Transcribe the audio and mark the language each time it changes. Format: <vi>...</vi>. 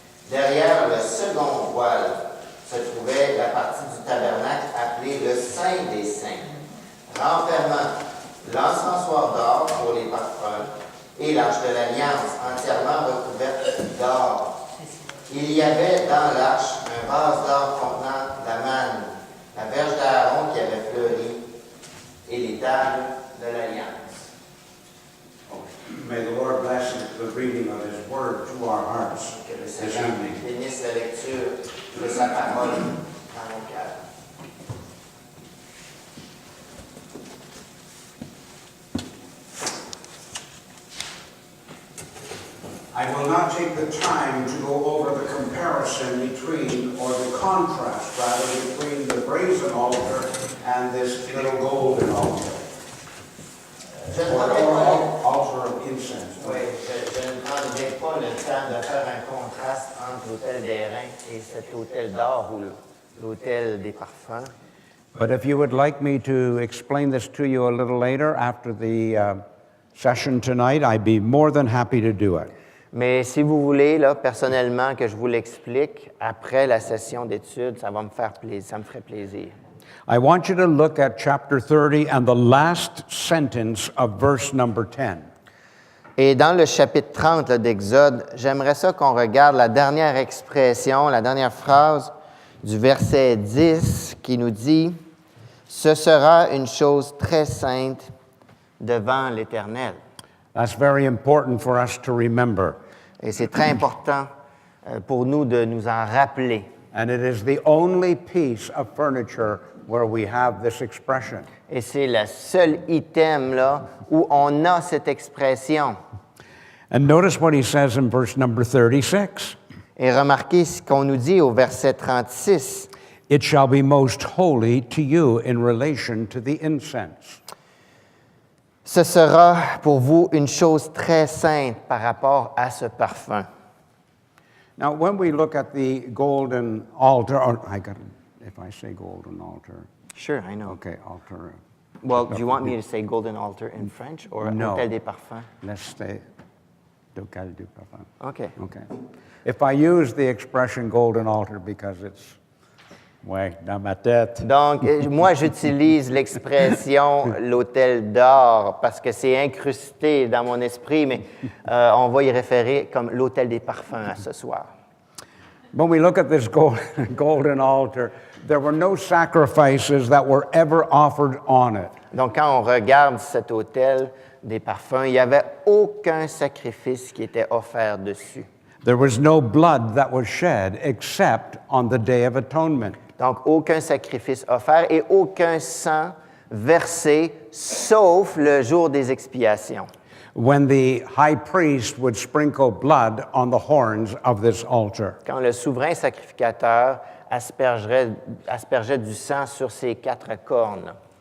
<fr>Derrière le second voile se trouvait la partie du tabernacle appelée le Saint des Saints, renfermant l'encensoir d'or pour les parfums et l'arche de l'Alliance entièrement recouverte d'or. Il y avait dans l'arche un vase d'or contenant la manne, la verge d'Aaron qui avait fleuri et les tables de l'Alliance.</fr> <en>May the Lord bless the reading of His Word to our hearts</en> <fr>Que le</fr> <en>this</en> <fr>Seigneur</fr> <en>evening.</en> <fr>bénisse la lecture de sa parole dans nos cœurs.</fr> <en>I will not take the time to go over the comparison between, or the contrast rather, between the brazen altar and this little golden altar,</en> <fr>Je ne</fr> <en>or</en> <fr>prendrai pas,</fr> <en>altar of incense.</en> <fr>oui, je ne prendrai pas le temps de faire un contraste entre l'autel d'airain et cet autel d'or ou l'autel des parfums.</fr> <en>But if you would like me to explain this to you a little later after the session tonight, I'd be more than happy to do it.</en> <fr>Mais si vous voulez, là, personnellement, que je vous l'explique après la session d'études, ça me ferait plaisir.</fr> <en>I want you to look at chapter 30 and the last sentence of verse number 10.</en> <fr>Et dans le chapitre 30 là, d'Exode, j'aimerais ça qu'on regarde la dernière expression, la dernière phrase du verset 10 qui nous dit « Ce sera une chose très sainte devant l'Éternel. »</fr> <en>That's very important for us to remember.</en> <fr>Et c'est très important pour nous de nous en rappeler.</fr> <en>And it is the only piece of furniture where we have this expression.</en> <fr>Et c'est le seul item là, où on a cette expression.</fr> <en>And notice what he says in verse number 36.</en> <fr>Et remarquez ce qu'on nous dit au verset 36.</fr> <en>It shall be most holy to you in relation to the incense.</en> <fr>Ce sera pour vous une chose très sainte par rapport à ce parfum.</fr> <en>Now, when we look at the golden altar, or if I say golden altar, Sure, I know. okay, altar. Well, do you want me to say golden altar in French or No.</en> <fr>Hôtel des Parfums?</fr> <en>Let's say,</en> <fr>Ducal du Parfum.</fr> <en>OK. Okay. If I use the expression golden altar because it's,</en> <fr>ouais, dans ma tête. Donc, moi, j'utilise l'expression l'autel d'or parce que c'est incrusté dans mon esprit, mais on va y référer comme l'autel des parfums à ce soir.</fr> <en>When we look at this golden altar, there were no sacrifices that were ever offered on it.</en> <fr>Donc, quand on regarde cet autel des parfums, il n'y avait aucun sacrifice qui était offert dessus.</fr> <en>There was no blood that was shed except on the Day of Atonement.</en> <fr>Donc, aucun sacrifice offert et aucun sang versé, sauf le jour des expiations.</fr> <en>when the high priest would sprinkle blood on the horns of this altar.</en> <fr>Quand le souverain sacrificateur aspergeait du sang sur ces 4 cornes.</fr>